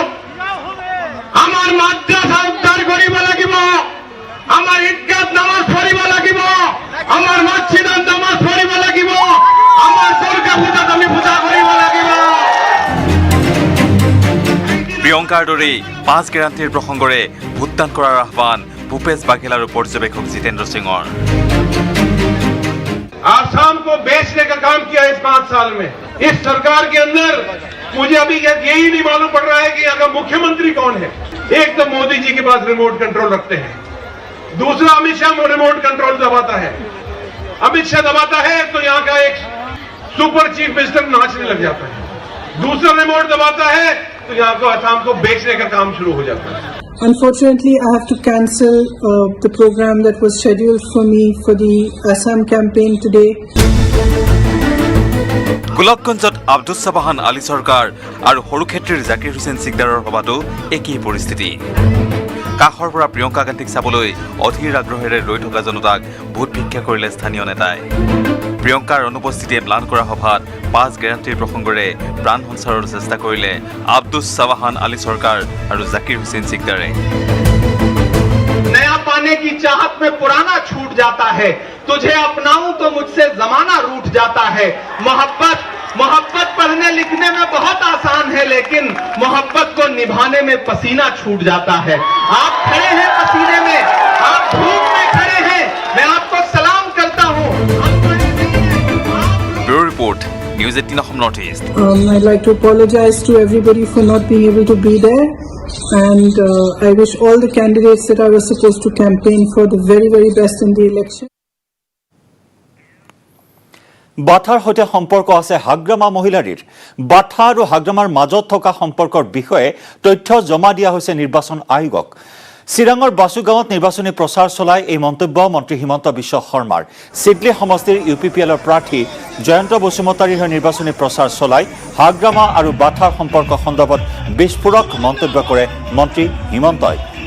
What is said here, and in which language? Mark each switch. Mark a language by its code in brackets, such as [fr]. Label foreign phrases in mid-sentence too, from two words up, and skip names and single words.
[as] আমাৰ মাদ্ৰাছা উদ্ধাৰ কৰিব লাগিব, আমাৰ ঈদগাহত নামাজ পঢ়িব লাগিব, আমাৰ মছজিদত নামাজ পঢ়িব লাগিব, আমাৰ দুৰ্গা পূজাত আমি পূজা কৰিব লাগিব। প্ৰিয়ংকাৰ দৰেই 5 গেৰাণ্টিৰ প্ৰসংগৰে ভোটদান কৰাৰ আহ্বান ভূপেশ বাঘেল আৰু পৰ্যবেক্ষক জিতেন্দ্ৰ সিঙৰ। [hi] आसाम को बेचने का काम किया इस 5 साल में। इस सरकार के अंदर मुझे अभी यही नहीं मालूम पड़ रहा है कि अगर मुख्यमंत्री कौन है। एक तो मोदी जी के पास रिमोट कंट्रोल रखते हैं, दूसरा अमित शाह रिमोट कंट्रोल दबाता है। अमित शाह दबाता है तो यहाँ का एक सुपर चीफ मिनिस्टर नाचने लग जाता है, दूसरा रिमोट दबाता है तो यहाँ को आसाम को बेचने का काम शुरू हो जाता है। [en] Unfortunately, I have to cancel the program that was scheduled for me for the Assam campaign today. [as] গোলকগঞ্জত আব্দুছ চাবাহান আলী চৰকাৰ আৰু সৰুক্ষেত্ৰীৰ জাকিৰ হুছেইন চিকদাৰৰ সভাতো একেই পৰিস্থিতি। কাষৰ পৰা প্ৰিয়ংকা গান্ধীক চাবলৈ অধীৰ আগ্ৰহেৰে ৰৈ থকা জনতাক ভোট ভিক্ষা কৰিলে স্থানীয় নেতাই প্ৰিয়ংকাৰ অনুপস্থিতিয়ে প্লান কৰা সভাত 5 গেৰাণ্টিৰ প্ৰসংগৰে প্ৰাণ সঞ্চাৰৰ চেষ্টা কৰিলে আব্দুছ সাৱাহান আলী চৰকাৰ আৰু জাকিৰ হুছেইন সিকদাৰে [hi] नया पाने की चाहत में पुराना छूट जाता है तुझे अपनाऊं तो मुझसे जमाना रूठ जाता है मोहब्बत पढ़ने लिखने में बहुत आसान है लेकिन मोहब्बत को निभाने में पसीना छूट जाता है आप खड़े हैं पसीने में आप धूप में खड़े हैं मैं आपको सलाम करता हूं [en] bureau report News 18 Assam North East I'd like to apologize to everybody for not being able to be there, and I wish all the candidates that I was supposed to campaign for the very, very best in the election. [as] বাথাৰ সৈতে সম্পৰ্ক আছে হাগ্ৰামা মহিলাৰীৰ বাথা আৰু হাগ্ৰামাৰ মাজত থকা সম্পৰ্কৰ বিষয়ে তথ্য জমা দিয়া হৈছে নিৰ্বাচন আয়োগক চিৰাঙৰ বাসুগাঁৱত নিৰ্বাচনী প্ৰচাৰ চলাই এই মন্তব্য মন্ত্ৰী হিমন্ত বিশ্ব শৰ্মাৰ চিডলি সমষ্টিৰ ইউপিপিএলৰ প্ৰাৰ্থী জয়ন্ত বসুমতাৰীৰ হৈ নিৰ্বাচনী প্ৰচাৰ চলাই হাগ্ৰামা আৰু বাথাৰ সম্পৰ্ক সন্দৰ্ভত বিস্ফোৰক মন্তব্য কৰে মন্ত্ৰী হিমন্তই